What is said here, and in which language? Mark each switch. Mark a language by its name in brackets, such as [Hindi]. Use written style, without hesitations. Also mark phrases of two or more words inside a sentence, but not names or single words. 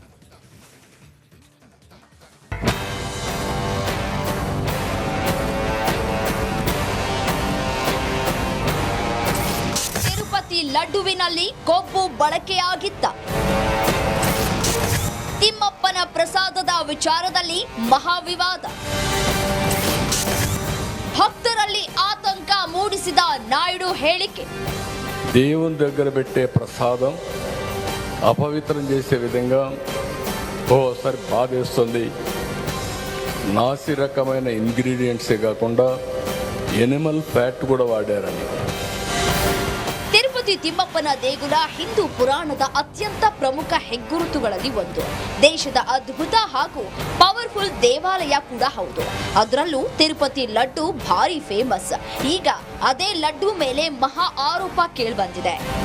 [Kannada] ಲಡ್ಡುವಿನಲ್ಲಿ ಕೊಬ್ಬು ಬಳಕೆಯಾಗಿತ್ತ? ತಿಮ್ಮಪ್ಪನ ಪ್ರಸಾದದ ವಿಚಾರದಲ್ಲಿ ಮಹಾವಿವಾದ. ಭಕ್ತರಲ್ಲಿ ಆತಂಕ ಮೂಡಿಸಿದ ನಾಯುಡು ಹೇಳಿಕೆ. [Telugu] దేవుని దగ్గర పెట్టే ప్రసాదం అపవిత్రం చేసే విధంగా ఓసారి బాధేస్తుంది. నాసి రకమైన ఇంగ్రీడియంట్సే కాకుండా [English] animal fat [Telugu] కూడా వాడారని. [Kannada] ತಿರುಪತಿ ತಿಮ್ಮಪ್ಪನ ದೇಗುಲ ಹಿಂದೂ ಪುರಾಣದ ಅತ್ಯಂತ ಪ್ರಮುಖ ಹೆಗ್ಗುರುತುಗಳಲ್ಲಿ ಒಂದು. ದೇಶದ ಅದ್ಭುತ ಹಾಗೂ ಪವರ್ಫುಲ್ ದೇವಾಲಯ ಕೂಡ ಹೌದು. ಅದರಲ್ಲೂ ತಿರುಪತಿ ಲಡ್ಡು ಭಾರಿ ಫೇಮಸ್. ಈಗ ಅದೇ ಲಡ್ಡು ಮೇಲೆ ಮಹಾ ಆರೋಪ ಕೇಳಿಬಂದಿದೆ.